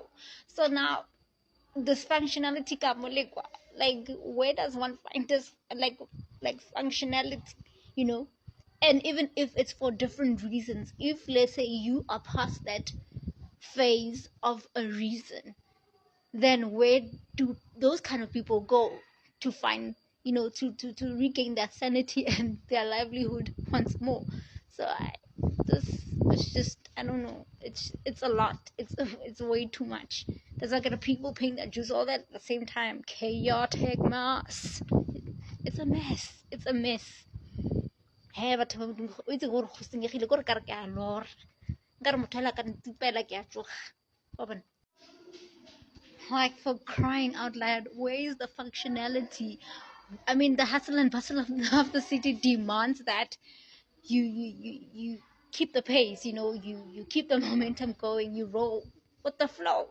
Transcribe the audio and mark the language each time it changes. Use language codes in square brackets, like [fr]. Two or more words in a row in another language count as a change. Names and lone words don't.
[en] So now this functionality [tn] ka molekwa, [en] like, where does one find this, like functionality, you know and even if it's for different reasons, if let's say you are past that phase of a reason, then where do those kind of people go to find, to regain their sanity and their livelihood once more? So this it's just, I don't know, it's a lot, it's way too much. There's like a people paying that juice all that at the same time, chaotic mess. It's a mess. [tn] Hey, batho ba Modimo, o itse gore go senyegile kore kare ke a lora, nkare motho hela ka ntipela ke a tsoga wa bona. [en] Like, for crying out loud, where is the functionality? I mean, the hustle and bustle of the city demands that you keep the pace, you keep the momentum going, you roll with the flow.